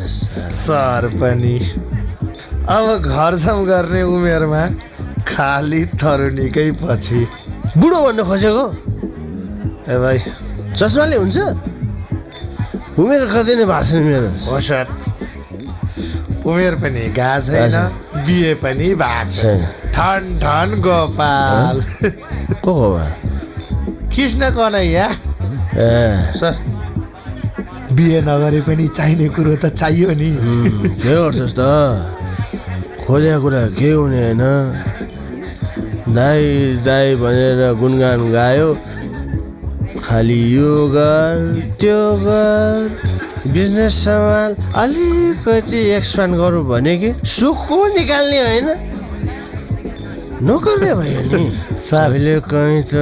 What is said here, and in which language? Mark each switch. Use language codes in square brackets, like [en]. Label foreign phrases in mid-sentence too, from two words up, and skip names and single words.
[ne] सर पनि अब घर जाउँ गर्ने उमेरमा खाली तरुणीकै पछि बुढो भन्नु खोजेको ए भाइ चस्माले हुन्छ उमेर कति नै भएको छैन मेरो हो सर उमेर पनि गएको छैन बिहे पनि भएको छैन ठन ठन गोपाल को हो कृष्ण कन्हैया सर बिहे नगरे पनि चाहिने कुरो त चाहियो नि के गर्छस् त खोजेको कुरा केही हुने होइन दाई दाई भनेर गुनगान गायो खालि यो गर त्यो गर बिजनेस सम्हाल अलिकति एक्सपान्ड गरौँ भने कि सुखो निकाल्ने होइन नगर्ने भयो नि सबैले कहीँ त